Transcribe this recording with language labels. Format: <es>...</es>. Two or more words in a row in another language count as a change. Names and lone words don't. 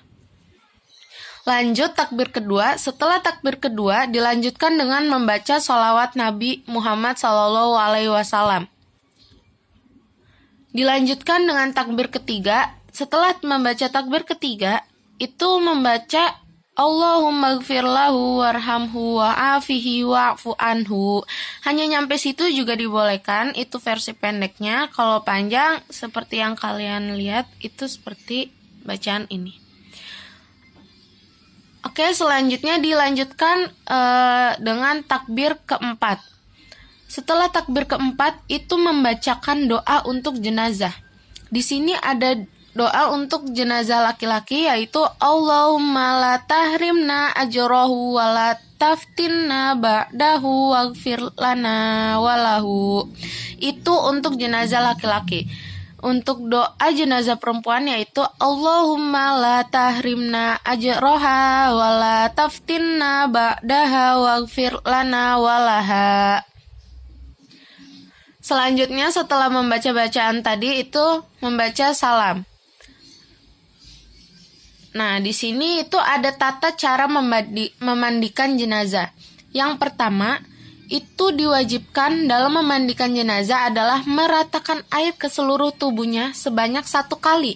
<id>Lanjut takbir kedua. Setelah takbir kedua dilanjutkan dengan membaca sholawat Nabi Muhammad SAW. Dilanjutkan dengan takbir ketiga. Setelah membaca takbir ketiga, itu membaca</id> <ar>اللهم اغفر له وارحمه وعافه واعف عنه.</ar> <id>Hanya nyampe situ juga dibolehkan, itu versi pendeknya. Kalau panjang seperti yang kalian lihat itu seperti bacaan ini. Oke, selanjutnya dilanjutkan dengan takbir keempat. Setelah takbir keempat itu membacakan doa untuk jenazah. Di sini ada doa untuk jenazah laki-laki yaitu</id> <ar>اللهم لا تحرمنا أجره ولا تفتنا بعده واغفر لنا وله.</ar> <id>Itu untuk jenazah laki-laki. Untuk doa jenazah perempuan yaitu</id> <ar>اللهم لا تحرمنا أجرها ولا تفتنا بعدها واغفر لنا ولها.</ar> <id>Selanjutnya setelah membaca bacaan tadi itu membaca salam. Nah, di sini itu ada tata cara memandikan jenazah. Yang pertama, itu diwajibkan dalam memandikan jenazah adalah meratakan air ke seluruh tubuhnya sebanyak 1 kali.</id>